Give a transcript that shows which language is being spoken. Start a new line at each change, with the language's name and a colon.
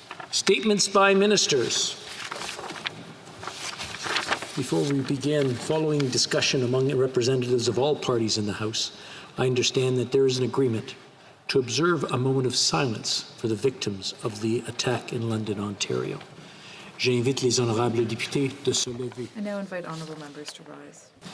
English: Statements by ministers. Before we begin, following discussion among representatives of all parties in the House, I understand that there is an agreement to observe a moment of silence for the victims of the attack in London, Ontario.
French: J'invite les honorables députés de se lever.
English: I now invite honourable members to rise.